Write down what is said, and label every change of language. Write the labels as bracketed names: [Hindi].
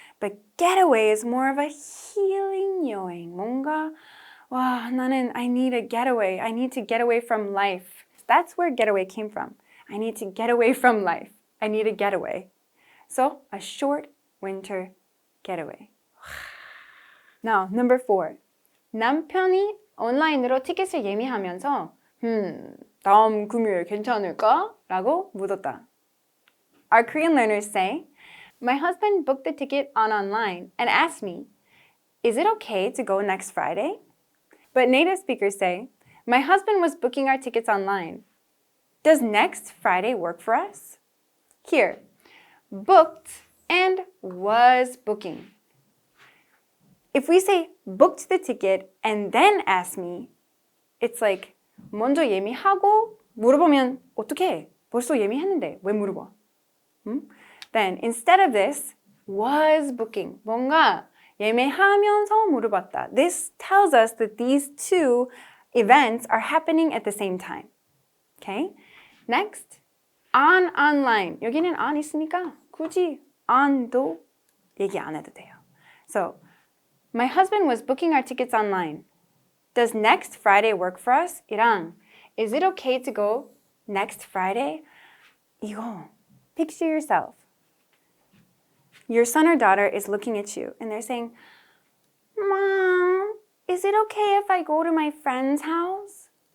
[English] But getaway is more of a healing 여행. [Korean] 뭔가 와, 나는 [English] I need a getaway. I need to get away from life. That's where getaway came from. I need to get away from life. I need a getaway. So, a short winter getaway. Now, number 4. [Korean] 남편이 온라인으로 티켓을 예매하면서 다음 금요일 괜찮을까? 라고 묻었다. [English] Our Korean learners say, my husband booked the ticket online and asked me, is it okay to go next Friday? But native speakers say, my husband was booking our tickets online. Does next Friday work for us? Here, booked and was booking. If we say booked the ticket and then ask me, it's like [Korean] 먼저 예매하고 물어보면 어떡해? 벌써 예매했는데 왜 물어봐? [English] Then instead of this, was booking. [Korean] 뭔가 예매하면서 물어봤다. [English] This tells us that these two events are happening at the same time. Okay? Next, on online. [Korean] 여기는 on 있으니까 굳이 on도 얘기 안 해도 돼요. [English] So, my husband was booking our tickets online. Does next Friday work for us? 이랑 is it okay to go next Friday? [Korean] 이거, [English] picture yourself. Your son or daughter is looking at you and they're saying, Mom, is it okay if I go to my friend's house?